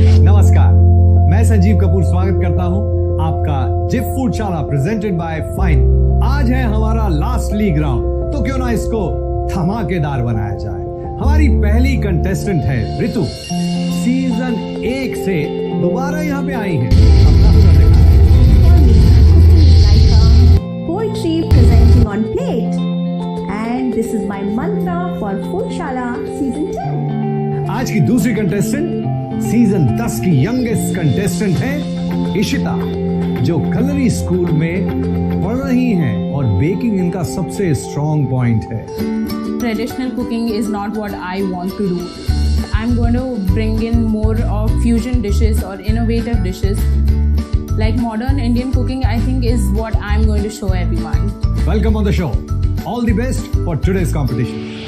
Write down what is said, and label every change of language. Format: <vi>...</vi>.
<hi>स्वागत करता हूं आपका जिफ फूडशाला प्रेजेंटेड बाय फाइन। आज है हमारा लास्ट लीग राउंड, तो क्यों ना इसको धमाकेदार बनाया जाए। हमारी पहली कंटेस्टेंट है ऋतु, सीजन 1 से दोबारा यहाँ पे आई है। अपना हुनर दिखाएं।</hi> <en>Poetry presenting on plate, and this is my mantra for Foodshala season 10.</en> <hi>आज की दूसरी कंटेस्टेंट सीजन 10 की यंगेस्ट कंटेस्टेंट है इशिता, जो कलरी स्कूल में पढ़ रही हैं और बेकिंग इनका सबसे स्ट्रॉन्ग पॉइंट है।</hi> <en>Traditional cooking is not what I want to do. I'm going to bring in more of fusion dishes or innovative dishes. Like modern Indian cooking, I think is what I'm going to show everyone. Welcome on the show. All the best for today's competition.</en>